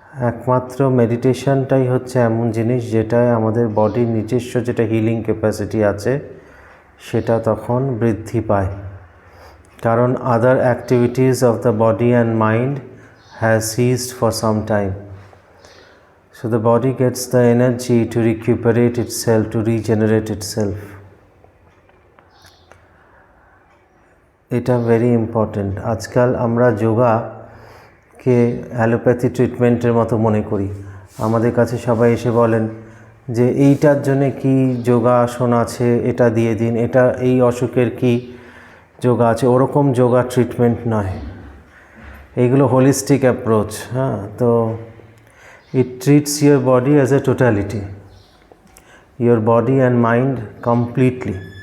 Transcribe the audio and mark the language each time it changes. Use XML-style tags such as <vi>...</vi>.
<bn>একমাত্র মেডিটেশনটাই হচ্ছে এমন জিনিস যেটায় আমাদের বডির নিজস্ব যেটা হিলিং ক্যাপাসিটি আছে সেটা তখন বৃদ্ধি পায়, কারণ</bn> <en>Other activities of the body and mind has ceased for some time. So the body gets the energy to recuperate itself, to regenerate itself. এটা very important.</en> <bn>আজকাল আমরা যোগাকে অ্যালোপ্যাথি ট্রিটমেন্টের মতো মনে করি। আমাদের কাছে সবাই এসে বলেন যে এইটার জন্যে কি যোগাসন আছে, এটা দিয়ে দিন, এটা এই অসুখের কি যোগা আছে। ওরকম যোগা ট্রিটমেন্ট নয়, এইগুলো হোলিস্টিক অ্যাপ্রোচ।</bn> <en>হ্যাঁ, তো it treats your body as a totality, your body and mind completely.</en>